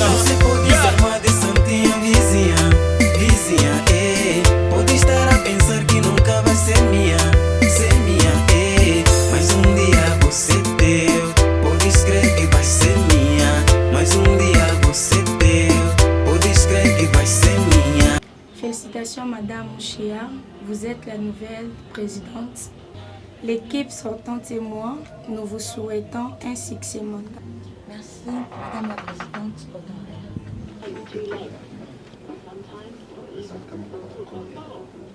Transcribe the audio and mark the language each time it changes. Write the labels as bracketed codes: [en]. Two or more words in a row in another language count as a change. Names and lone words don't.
[pt] Você pode ser uma de santinha, vizinha, pode estar a pensar que nunca vai ser minha, mas um dia você teu, podes crer que vai ser minha. Mas um dia você teu, podes crer que vai ser minha. [fr] Félicitations Madame Mouchia, vous êtes la nouvelle présidente. L'équipe sortante et moi, nous vous souhaitons un succès mondial. Merci, Madame la Présidente. [en] Too late. Sometimes it's